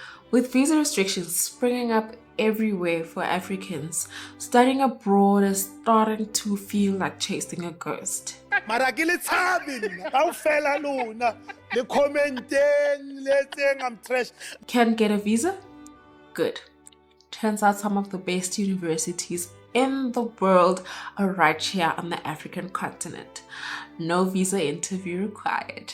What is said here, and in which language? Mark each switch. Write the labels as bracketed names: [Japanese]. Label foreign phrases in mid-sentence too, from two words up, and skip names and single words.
[English] With visa restrictions springing up everywhere for Africans, studying abroad is starting to feel like chasing a ghost. [Southern Sotho] mara ke le tshabe nna kaofela lona le commenteng le etseng [English] I'm trash. Can't get a visa? Good. Turns out some of the best universities in the world are right here on the African continent. No visa interview required.